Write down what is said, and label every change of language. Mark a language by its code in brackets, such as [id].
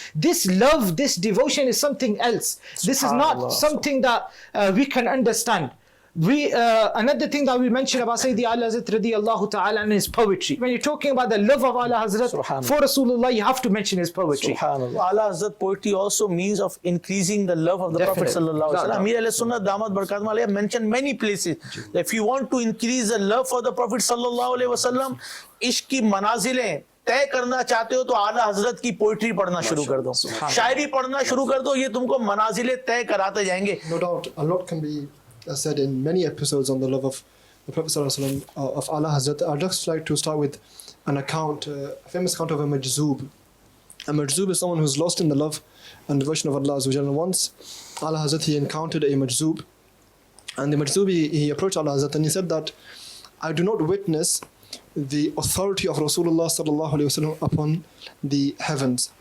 [en] This love, this devotion is something else. This is not something that we can understand. Another thing that we mentioned about Sayyidi Ala Hazrat radiyallahu ta'ala and his poetry. When you're talking about the love of Ala Hazrat for Rasulullah, you have to mention his poetry. Subhanallah. Ala Hazrat poetry also means of increasing the love of the Prophet sallallahu alaihi wasallam. Amir al-Sunnah Damat Barakatum alayhi mentioned many places that if you want to increase the love for the Prophet sallallahu alaihi wasallam, [ur] ishq ki manazilein طے کرنا چاہتے ہو تو اعلیٰ حضرت کی poetry پڑھنا شروع کر دو, شاعری پڑھنا شروع کر دو, یہ تم کو منازل طے کراتے جائیں گے. [en] No doubt, a lot can be said in many episodes on the love of the Prophet ﷺ, of Ala Hazrat. I'd just like to start with an account, a famous account of a majzoob. A majzoob is someone who's lost in the love and devotion of Allah Azza wa Jalla. And once Ala Hazrat, he encountered a majzoob, and the majzoob, he approached Ala Hazrat and he said that, I do not witness the authority of Rasulullah sallallahu alaihi wasallam upon the heavens.